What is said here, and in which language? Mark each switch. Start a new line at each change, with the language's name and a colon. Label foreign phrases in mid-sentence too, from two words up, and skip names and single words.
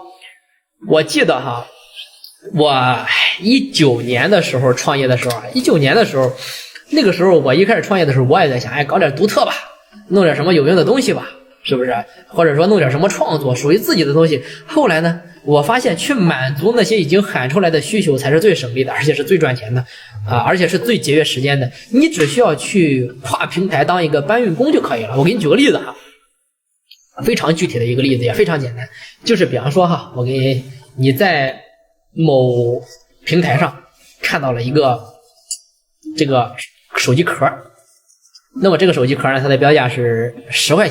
Chinese: 我記得我19年的时候創業的時候，19年的時候，那個時候我一開始創業的時候，我也在想搞點獨特吧，弄點什麼有用的東西吧，是不是？或者說弄點什麼創作屬於自己的東西。後來呢我发现去滿足那些已經喊出來的需求才是最省力的，而且是最賺錢的而且是最節約時間的。你只需要去跨平台當一個搬運工就可以了。我給你舉個例子非常具體的一個例子，也非常簡單，就是比方說我給你在某平台上看到了一個這個手機殼，那麼這個手機殼呢，它的標價是10塊錢。